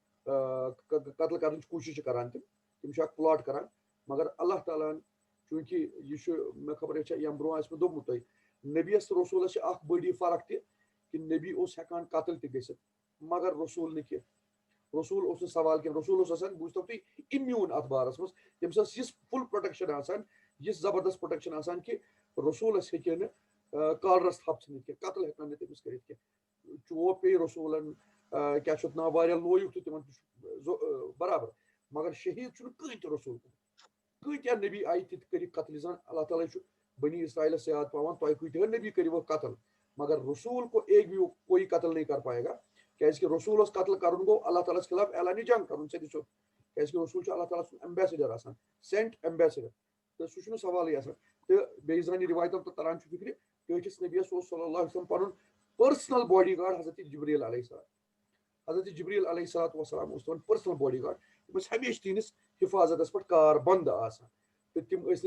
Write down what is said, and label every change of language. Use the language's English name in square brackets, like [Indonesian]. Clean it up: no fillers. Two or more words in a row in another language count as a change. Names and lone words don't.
[Kashmiri] قتل کرنٕچ کوٗشش چھِ کران تِم چھِ اکھ پلاٹ کران مگر اللہ تعالیٰ ہن چوٗنٛکہِ یہِ چھُ مےٚ خبر چھےٚ ییٚمہِ برونٛہہ آسہِ مےٚ دوٚپمُت تۄہہِ نبیَس تہٕ رسوٗلس چھِ اکھ بٔڑی فرق تہِ کہِ نبی اوس ہٮ۪کان قتل تہِ گٔژھِتھ مگر رسوٗل نہٕ کینٛہہ رسوٗل اوس نہٕ سوال کینٛہہ رسوٗل اوس آسان بوٗزتو تُہۍ اِمیوٗن اتھ بارس منٛز تٔمِس ٲس یِژھ [English] full protection [Kashmiri] آسان یِژھ زبردست پروٹیکشن آسان کہِ رسوٗلس ہیٚکہِ نہٕ کالرس تھپھ ژھٕنِتھ کینٛہہ قتل ہٮ۪کن نہٕ تٔمِس کٔرِتھ کینٛہہ چوب پیٚیہِ رسوٗلن کیاہ چھُ اتھ ناو واریاہ لویُکھ تہٕ تِمن تہِ چھُ برابر مگر شہیٖد چھُنہٕ کٕہٕنۍ تہِ رسوٗل کۭتیاہ نبی آیہِ تِتھ کٔرِکھ قتلہِ زن اللہ تعالیٰ چھُ بنی اسرائیلس یاد پاوان تۄہہِ کۭتیاہ نبی کٔرِوُکھ قتل مگر [Urdu] رسوٗل کو ایک بھی کوئی قتل نہیں کر پائے گا [Kashmiri] کیازِ کہِ رسوٗلس قتل کرُن گوٚو اللہ تعالیٰ ہس خلاف اعلانہِ جنگ کرُن سیٚدِ سیوٚد کیازِ کہِ رسوٗل چھُ اللہ تعالیٰ سُنٛد ایمبیسڈر آسان [English] sent ambassador [Kashmiri] تہٕ سُہ چھُنہٕ سوالٕے آسان تہٕ بیٚیہِ زن یہِ رِوایتن تہٕ تران چھُ فِکرِ ٹٲٹھِس نبیَس اوس صلی اللہ علیہ وسلم پنُن [English] personal body guard [Kashmiri] حضرت جبریٖل علیہ السلام حضرت جبریٖل علیہ الصلوۃ والسلام اوس تِمن [English] personal body guard [Kashmiri] تِم ٲسۍ ہمیشہٕ تِہنٛدِس حِفاظتس پٮ۪ٹھ کار بنٛد آسان تہٕ تِم ٲسۍ